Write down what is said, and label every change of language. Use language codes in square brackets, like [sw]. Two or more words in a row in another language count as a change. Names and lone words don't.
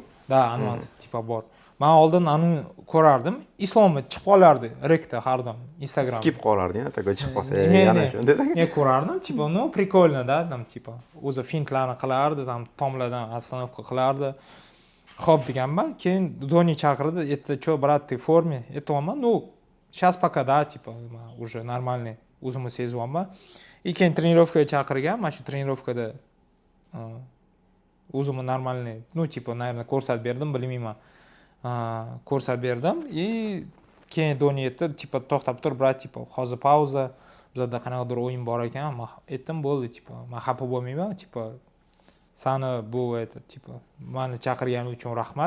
[uz] Da, Anvont tipa bor. Men oldin uni ko'rardim. Islomni chiqib qolardi rekda har doim Instagram. Skip qolarding, tago chiqib qolsa yana shunday. Men ko'rardim, tipa, no прикольно-da, [ru] там типа. [uz] O'zi fintlarni qilardi, tam tomlardan остановка qilardi. Xo'p deganman, keyin Doni chaqirdi, aytdi, [ru] "Чо, брат, ты в форме?" Aytdim, "Ну, сейчас пока да, типа, уже нормальный, [uz] o'zimni sezyapman." Keyin trenirovkaga chaqirgan, mana shu trenirovkada o'zimni normalniy, [ru] ну, типа, наверное, [uz] ko'rsatib berdim, bilmayman. Ko'rsatib berdim. Keyin Doni aytdi, tipa, to'xtab tur, brat, tipa, hozir pauza. Bizda qanaqadir o'yin bor ekan. Men aytdim, bo'ldi, tipa, men xafa bo'lmayman, tipa, sani bu tipa, meni chaqirganing uchun rahmat.